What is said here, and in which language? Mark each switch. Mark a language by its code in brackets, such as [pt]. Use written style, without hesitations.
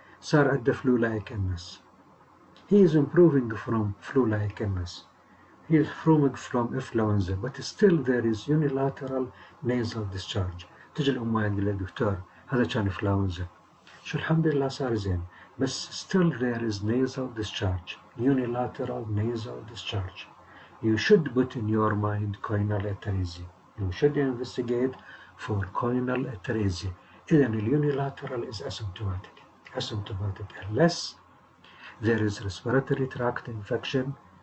[ar] صار عنده [en] flu-like illness. He is improving from flu-like illness. He is improving from influenza, but still there is unilateral nasal discharge. [ar] تجي الأم تقول له دكتور هذا كان influenza. شو الحمد لله صار زين. بس [en] still there is nasal discharge. Unilateral nasal discharge. You should put in your mind choanal atresia. You should investigate for choanal atresia. [ar] إذن [en] unilateral is asymptomatic unless there is respiratory tract infection.